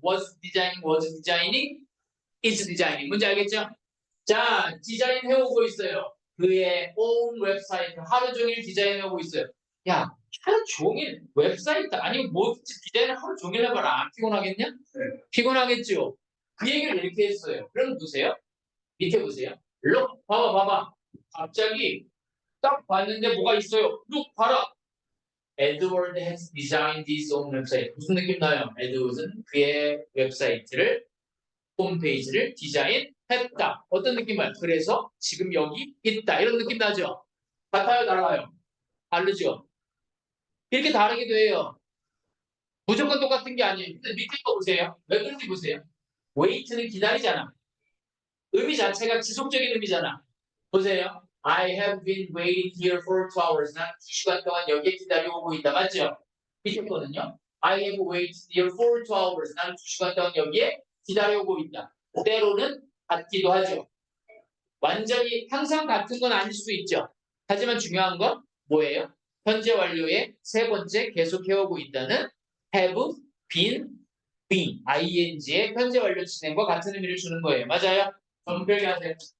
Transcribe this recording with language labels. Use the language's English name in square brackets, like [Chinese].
[English] was designing, is designing. [Korean] 뭔지 알겠죠? 자, 디자인 해오고 있어요. 그의 own 웹사이트 하루 종일 디자인하고 있어요. 야, 하루 종일 웹사이트 아니면 뭐 디자인을 하루 종일 해봐라. 안 피곤하겠냐? 네. 피곤하겠죠. 그 얘기를 이렇게 했어요. 그럼 보세요. 밑에 보세요. look, 봐봐. 갑자기 딱 봤는데 뭐가 있어요. look, 봐라. [English] Edward has designed his own website. [Korean] 무슨 느낌 나요? 에드워드는 그의 웹사이트를 홈페이지를 디자인했다. 어떤 느낌 나요? 그래서 지금 여기 있다. 이런 느낌 나죠? 같아요, 달라요? 다르죠? 이렇게 다르기도 해요. 무조건 똑같은 게 아니에요. 근데 밑에 거 보세요. 왜 그런지 보세요. wait는 기다리잖아. 의미 자체가 지속적인 의미잖아. 보세요. [English] I have been waiting here for 2 hours. [Korean] 난 2시간 동안 여기에 기다려오고 있다. 맞죠? 밑에 거는요. [English] I have waited here for 2 hours. [Korean] 난 2시간 동안 여기에 기다려오고 있다. 때로는 같기도 하죠. 완전히 항상 같은 건 아닐 수도 있죠. 하지만 중요한 건 뭐예요? 현재 완료의 세 번째 계속해오고 있다는 have been, been, ing의 현재 완료 진행과 같은 의미를 주는 거예요. 맞아요? 전표기 하세요.